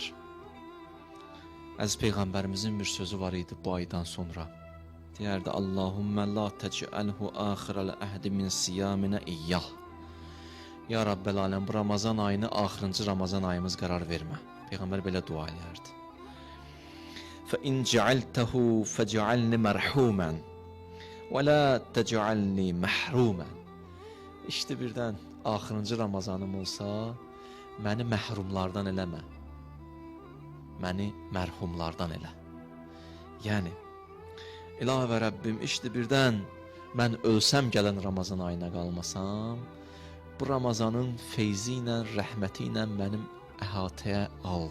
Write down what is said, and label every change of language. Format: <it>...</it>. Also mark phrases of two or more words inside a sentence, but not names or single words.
<az>Əziz Peyğəmbərimizin bir sözü var idi bu aydan sonra.</az> <ar>Deyərdi, اللهم لا تجعله آخر العهد من صيامنا إياه.</ar> <az>Ya Rabbəl aləm, bu Ramazan ayını axırıncı Ramazan ayımız qərar vermə. Peyğəmbər belə dua edərdi.</az> <ar>فَإِنْ جَعَلْتَهُ فَجَعَلْنِ مَرْحُومًا وَلَا تَجَعَلْنِ مَحْرُومًا.</ar> <az>İşte birdən axırıncı Ramazanım olsa, məni məhrumlardan eləmə. Məni mərhumlardan elə. Yəni, İlahi və Rəbbim, işte birdən mən ölsəm gələn Ramazan ayına qalmasam, bu Ramazanın feyzi ilə, rəhməti ilə mənim əhatəyə al.</az>